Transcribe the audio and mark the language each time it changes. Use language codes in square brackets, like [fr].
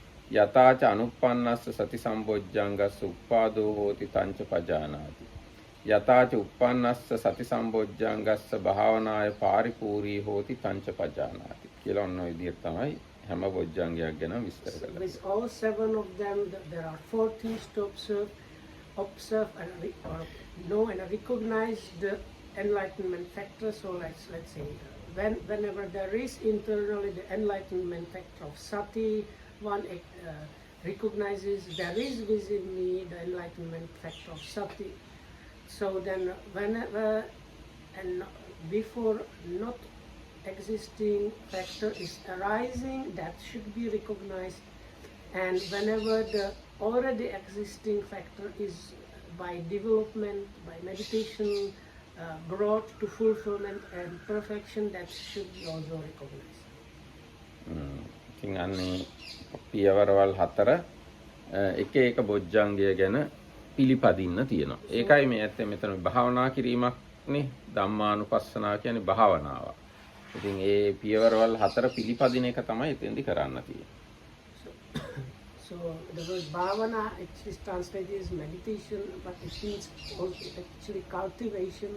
[pi] යතාච අනුප්පන්නස්ස සති සම්බොජ්ජංගස්ස උප්පාදෝ හෝති තංච පජානාති. යතාච උප්පන්නස්ස සති සම්බොජ්ජංගස්ස භාවනාය පාරිපූර්ණී හෝති තංච පජානාති. [si] කියලා ඔන්න ඔය විදිහට තමයි හැම බොජ්ජංගයක් ගැන විස්තර කරලා. [en] With all 7 of them, there are 4 things to observe and know and recognize the enlightenment factor. So let's say whenever there is internally the enlightenment factor of sati, one recognizes there is within me the enlightenment factor of sati. So then whenever and before not existing factor is arising, that should be recognized, and whenever the already existing factor is by development, by meditation, brought to fulfillment and perfection, that should be also recognized. [si] ඉතින් අන්නේ පියවරවල් 4 එක එක බොජ්ජංගය ගැන පිළිපදින්න තියෙනවා. ඒකයි මේ ඇත්තේ මෙතන භාවනා කිරීමක්නේ. ධම්මානුපස්සනාව කියන්නේ භාවනාව. ඉතින් ඒ පියවරවල් 4 පිළිපදින එක තමයි එතෙන්දි කරන්න තියෙන්නේ. [en] So the word bhavana is translated as meditation, but it means also actually cultivation.